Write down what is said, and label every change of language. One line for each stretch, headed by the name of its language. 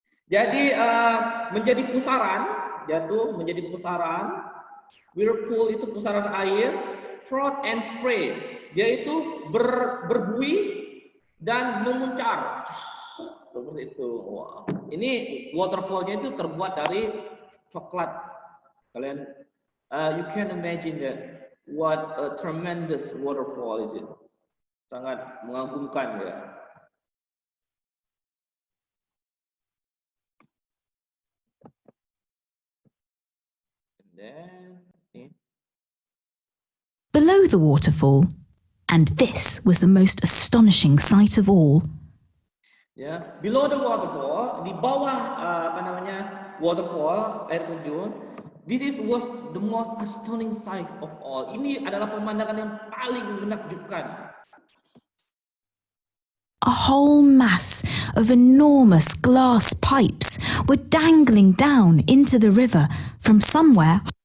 Indonesian: Jadi menjadi pusaran, jatuh menjadi pusaran.
English: Whirlpool
Indonesian: itu pusaran air,
English: froth and spray.
Indonesian: Dia itu berbuih dan memuncar. Seperti itu. Wow. Ini waterfallnya itu terbuat dari coklat. Kalian,
English: you can imagine that what a tremendous waterfall is it.
Indonesian: Sangat mengagumkan ya.
English: And then, Below the waterfall, and this was the most astonishing sight of all, ya, below the waterfall,
Indonesian: di bawah
English: waterfall,
Indonesian: air terjun,
English: this was the most astounding sight of all.
Indonesian: Ini adalah pemandangan yang paling menakjubkan.
English: a whole mass of enormous glass pipes were dangling down into the river from somewhere.